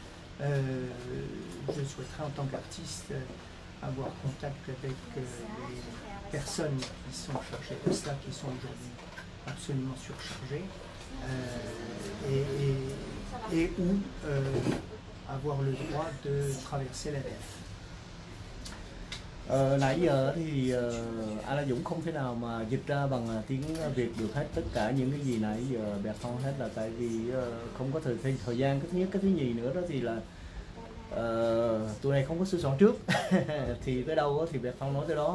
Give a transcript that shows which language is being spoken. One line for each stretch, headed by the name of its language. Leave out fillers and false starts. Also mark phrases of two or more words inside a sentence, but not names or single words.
French: je souhaiterais en tant qu'artiste avoir contact avec les personnes qui sont chargées de cela, qui sont aujourd'hui absolument surchargées, et où avoir le droit de traverser la nef.
Vietnamese: Nãy giờ thì An La Dũng không thể nào mà dịch ra bằng tiếng Việt được hết tất cả những cái gì nãy giờ Bertrand hết, là tại vì không có thời gian. Cái thứ nhất, cái thứ nhì nữa đó thì là tụi này không có sửa soạn trước thì tới đâu thì Bertrand nói tới đó.